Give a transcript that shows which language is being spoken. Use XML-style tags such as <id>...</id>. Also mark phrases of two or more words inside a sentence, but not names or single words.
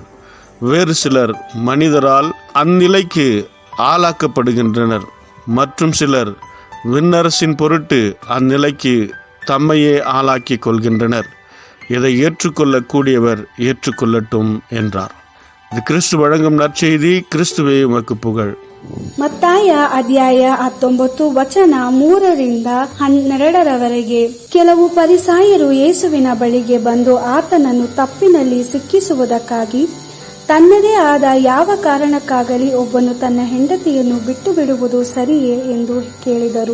<ta>வேறு சிலர் மனிதரால் அந்நிலைக்கு ஆளாக்கப்படுகின்றனர். மற்றும் சிலர் விண்ணரசின் பொருட்டு அந்நிலைக்கு தம்மையே ஆளாக்கிக் கொள்கின்றனர். இதை ஏற்றுக்கொள்ளக்கூடியவர் ஏற்றுக்கொள்ளட்டும் என்றார். இது கிறிஸ்து வழங்கும் நற்செய்தி. கிறிஸ்துவே உமக்கு புகழ்.</ta> <kn>ಮತ್ತಾಯ ಅಧ್ಯಾಯ 19 ವಚನ 3-12 ಕೆಲವು ಫರಿಸಾಯರು ಯೇಸುವಿನ ಬಳಿಗೆ ಬಂದು ಆತನನ್ನು ತಪ್ಪಿನಲ್ಲಿ ಸಿಕ್ಕಿಸುವುದಕ್ಕಾಗಿ, ತನ್ನದೇ ಆದ ಯಾವ ಕಾರಣಕ್ಕಾಗಲಿ ಒಬ್ಬನು ತನ್ನ ಹೆಂಡತಿಯನ್ನು ಬಿಟ್ಟು ಬಿಡುವುದು ಸರಿಯೇ ಎಂದು ಕೇಳಿದರು.</kn>